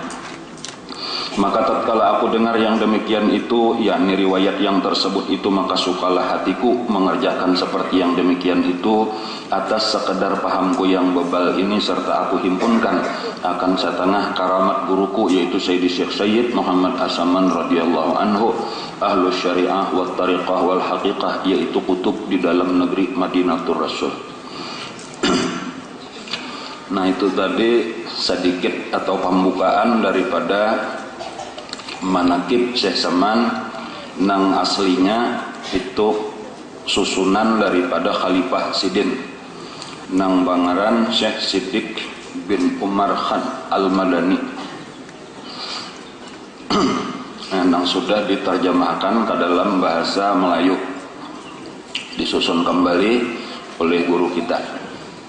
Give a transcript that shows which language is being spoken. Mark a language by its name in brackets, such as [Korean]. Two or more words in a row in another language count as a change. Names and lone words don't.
[Malay] Maka tatkala aku dengar yang demikian itu, yakni riwayat yang tersebut itu, maka sukalah hatiku mengerjakan seperti yang demikian itu atas sekedar pahamku yang bebal ini, serta aku himpunkan akan setengah karamat guruku, yaitu Sayyidi Syekh Sayyid Muhammad As-Saman [Arabic] رضي الله عنه, أهل الشريعة والطريقة والحقيقة, [Malay] yaitu kutub di dalam negeri Madinatul Rasul. [Banjar] Nah, itu tadi sedikit atau pembukaan daripada manaqib Syekh Saman, nang aslinya itu susunan daripada Khalifah Sidin nang bangaran Syekh Siddiq bin Umar Khan Al-Madani nang sudah diterjemahkan ke dalam bahasa Melayu, disusun kembali oleh guru kita.